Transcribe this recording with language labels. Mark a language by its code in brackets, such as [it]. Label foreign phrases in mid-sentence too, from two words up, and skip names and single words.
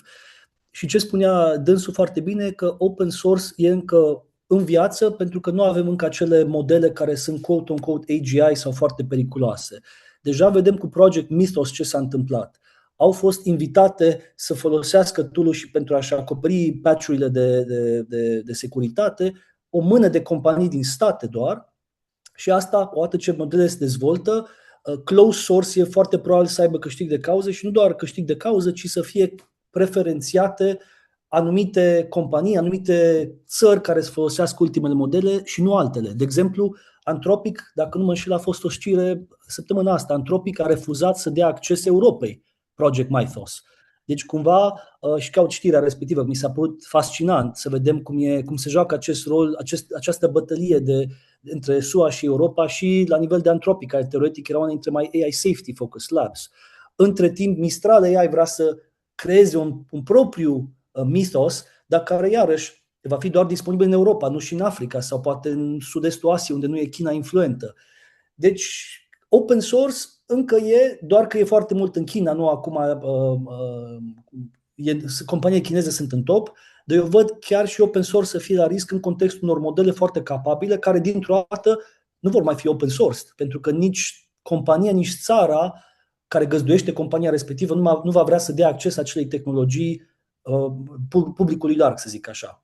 [ro] Și ce spunea dânsul foarte bine, că [en] open source [ro] e încă în viață pentru că nu avem încă acele modele care sunt quote-unquote AGI sau foarte periculoase. Deja vedem cu Project Mythos ce s-a întâmplat. Au fost invitate să folosească tool-ul și pentru a-și acoperi patch-urile de securitate o mână de companii din state doar și asta, odată ce modele se dezvoltă, [en] closed source [ro] e foarte probabil să aibă câștig de cauză și nu doar câștig de cauză, ci să fie preferențiate anumite companii, anumite țări care să folosească ultimele modele și nu altele. De exemplu, Anthropic, dacă nu mă înșel, a fost o știre săptămâna asta, Anthropic a refuzat să dea acces Europei Project Mythos. Deci cumva, și caut știrea respectivă, mi s-a părut fascinant să vedem cum se joacă acest rol, această bătălie între SUA și Europa și la nivel de Anthropic, care teoretic era una dintre mai [en] AI safety focused labs. [ro] Între timp, Mistral AI vrea să creeze un propriu Mythos, dar care iarăși va fi doar disponibil în Europa, nu și în Africa sau poate în sud-estul Asiei, unde nu e China influentă. Deci, [en] open source [ro] încă e, doar că e foarte mult în China, nu acum companiile chineze sunt în top, dar eu văd chiar și [en] open source [ro] să fie la risc în contextul unor modele foarte capabile, care dintr-o dată nu vor mai fi [en] open source, [ro] pentru că nici compania, nici țara care găzduiește compania respectivă nu va vrea să dea acces acelei tehnologii publicului larg, să zic așa.